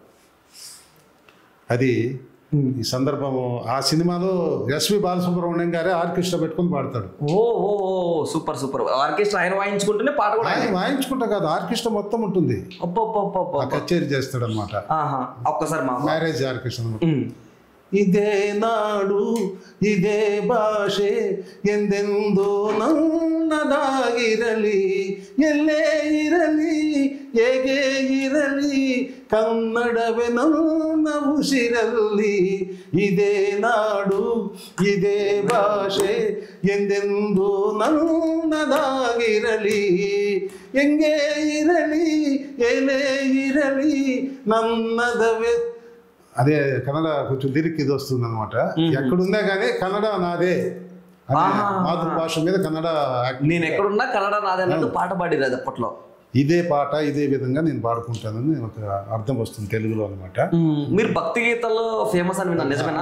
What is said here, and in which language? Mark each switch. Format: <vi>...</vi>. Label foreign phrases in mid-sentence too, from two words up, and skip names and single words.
<te>అది ఈ సందర్భము ఆ సినిమాలో ఎస్వి బాలసుబ్రహ్మణ్యం గారే ఆర్కెస్ట్రా పెట్టుకుని పాడతాడు. ఓ సూపర్. ఆర్కెస్ట్రా ఆయన వాయించుకుంటేనే పాట కూడా ఆయన వాయించుకుంటా కాదు, ఆర్కెస్ట్రా మొత్తం ఉంటుంది, కచేరీ చేస్తాడు అనమాట. ఒక్కసారి</te> <en>marriage orchestra.</en> <kn>ಇದೇ ನಾಡು ಇದೇ ಭಾಷೆ ಎಂದೆಂದೋ ನನ್ನದಾಗಿರಲಿ, ಎಲ್ಲೇ ಇರಲಿ ಹೇಗೆ ಇರಲಿ ಕನ್ನಡವೇ ನನ್ನ ಉಸಿರಲ್ಲಿ. ಇದೇ ನಾಡು ಇದೇ ಭಾಷೆ ಎಂದೆಂದೋ ನನ್ನದಾಗಿರಲಿ, ಹೆಂಗೆ ಇರಲಿ ಎಲ್ಲೇ ಇರಲಿ ನನ್ನದವೇ.</kn> <te>అదే కన్నడ కొంచెం లిరిక్ ఇది వస్తుంది అనమాట. ఎక్కడున్నా కానీ కన్నడ నాదే, మాతృభాష మీద కన్నడ. నేను ఎక్కడున్నా కన్నడ నాదే అన్నట్టు పాట పాడిరాదు అప్పట్లో. ఇదే పాట ఇదే విధంగా నేను పాడుకుంటానని ఒక అర్థం వస్తుంది తెలుగులో అనమాట. మీరు భక్తి గీతాల్లో ఫేమస్ అని విన్నాను, నిజమేనా?</te>